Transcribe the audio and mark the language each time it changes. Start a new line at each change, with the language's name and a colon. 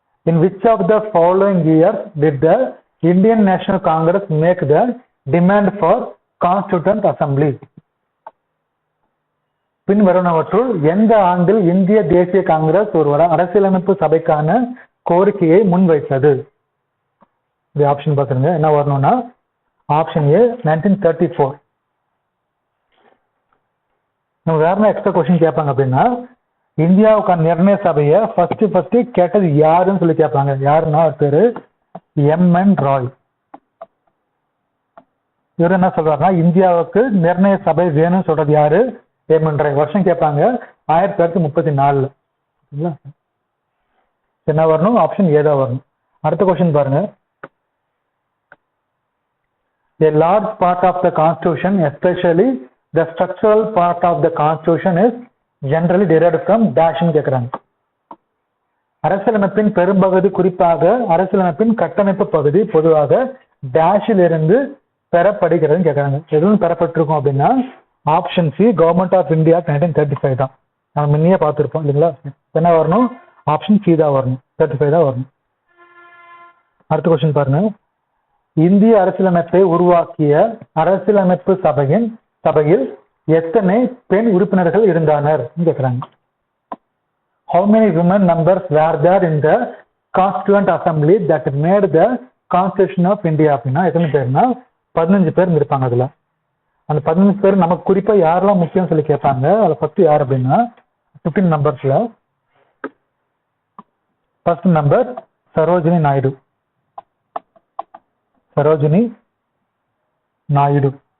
English: In which of the following years did the Indian National Congress make the demand for Constituent Assembly?
Tamil: பின்வருவனவற்றுள் எந்த ஆண்டில் இந்திய தேசிய காங்கிரஸ் ஒரு அரசியலமைப்பு சபைக்கான கோரிக்கையை முன்வைத்தது? இந்த ஆப்ஷன் பார்த்துருங்க, என்ன வரணும்னா ஆப்ஷன் ஏ 1934. நம்ம வேற என்ன எக்ஸ்ட்ரா கொஸ்டின் கேட்பாங்க அப்படின்னா, இந்தியாவுக்கான நிர்ணய சபையை ஃபர்ஸ்ட் கேட்டது யாருன்னு சொல்லி கேட்பாங்க. யாருன்னா அவர் பேரு எம்.என். ராய். இவர் என்ன சொல்றாருன்னா, இந்தியாவுக்கு நிர்ணய சபை வேணும்னு சொல்றது யாரு? எம்.என். ராய். வருஷம் கேட்பாங்க 1934. என்ன வரணும்? ஆப்ஷன் ஏ தான் வரணும். அடுத்த கொஸ்டின் பாருங்க.
English: A large part of the constitution, especially the structural part of the constitution, is generally derived from dash
Tamil: ன்னு கேட்கிறாங்க. அரசியலமைப்பின் பெரும்பகுதி, குறிப்பாக அரசியலமைப்பின் கட்டமைப்பு பகுதி பொதுவாக டேஷில் இருந்து பெறப்படுகிறதுன்னு கேட்கறாங்க. எதுவும் பெறப்பட்டிருக்கும் அப்படின்னா option C government of India 1935 தான். நம்ம முன்னையே பார்த்துருப்போம் இல்லைங்களா? என்ன வரணும்? ஆப்ஷன் சி தான் வரணும், 35 தான் வரணும். அடுத்த கொஸ்டின் பாருங்க. இந்திய அரசியலமைப்பை உருவாக்கிய அரசியலமைப்பு சபையில் எத்தனை பெண் உறுப்பினர்கள் இருந்தனர் கேட்கிறாங்க.
English: How many women members were there in the Constituent Assembly that made the Constitution of India?
Tamil: அப்படின்னா எத்தனை பேர்னா 15 பேர் இருப்பாங்க. அதுல அந்த 15 பேர் நமக்கு குறிப்பா யாரெல்லாம் முக்கியம் சொல்லி கேட்பாங்க. அதுல ஃபர்ஸ்ட் யார் அப்படின்னா 15 நம்பர்ஸ்ல ஃபர்ஸ்ட் நம்பர் சரோஜினி நாயுடு. சரோஜினி நாயுடு.